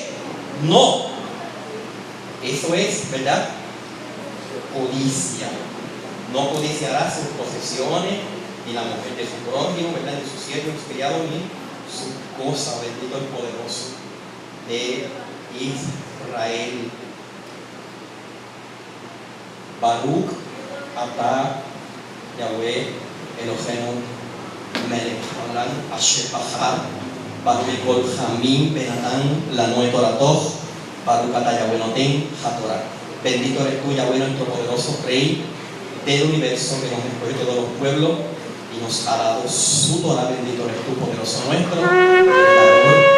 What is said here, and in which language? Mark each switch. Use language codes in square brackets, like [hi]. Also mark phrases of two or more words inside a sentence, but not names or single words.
[es] No. Eso es, ¿verdad? Codicia. No codiciará sus posesiones, ni la mujer de su prójimo, ¿verdad? Ni sus siervos, sus criados, ni sus cosas. Bendito el poderoso de Israel. [he] ברוך אתה יהוה אלהינו מלך העולם אשר בחר בנו כל העמים ונתן לנו תורתו ברוך אתה יהוה נותן התורה. [es] Bendito eres tú, Yahweh, nuestro poderoso Rey del universo, que nos escogió todos los pueblos y nos ha dado su Torah. Bendito eres tú, poderoso nuestro.